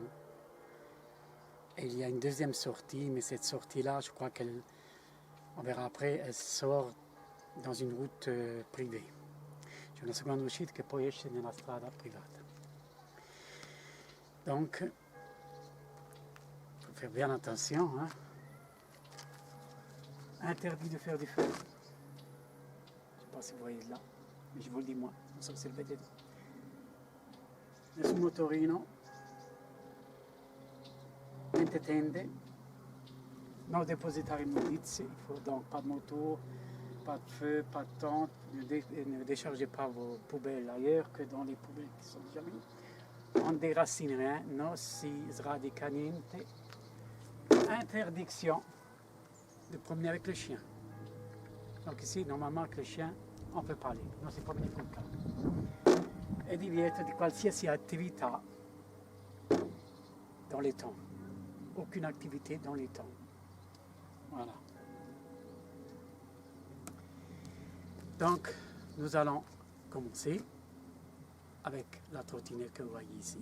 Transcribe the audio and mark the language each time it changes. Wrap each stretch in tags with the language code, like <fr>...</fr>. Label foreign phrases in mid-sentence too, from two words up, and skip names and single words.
<fr>Et il y a une deuxième sortie, mais cette sortie là, je crois on verra après, elle sort dans une route privée.</fr> <it>C'è una seconda uscita che poi esce nella strada privata.</it> <fr>Donc, il faut faire bien attention. Interdit de faire du feu. Je ne sais pas si vous voyez là. Mais je vous le dis moi,</fr> <it>non so se lo vedete. Nessun motorino, niente tende, non dépositare immondizie,</it> <fr>il faut donc pas de moto, pas de feu, pas de tente, ne déchargez pas vos poubelles ailleurs que dans les poubelles qui sont déjà mises. On déracine rien,</fr> <it>non si sradica niente.</it> <fr>Interdiction de promener avec le chien. Donc ici, normalement, avec le chien, on peut parler,</fr> <it>non si può venire col cane. E divieto di qualsiasi attività</it> <fr>dans les temps. Aucune activité dans les temps. Voilà. Donc, nous allons commencer avec la trottinette que vous voyez ici.</fr>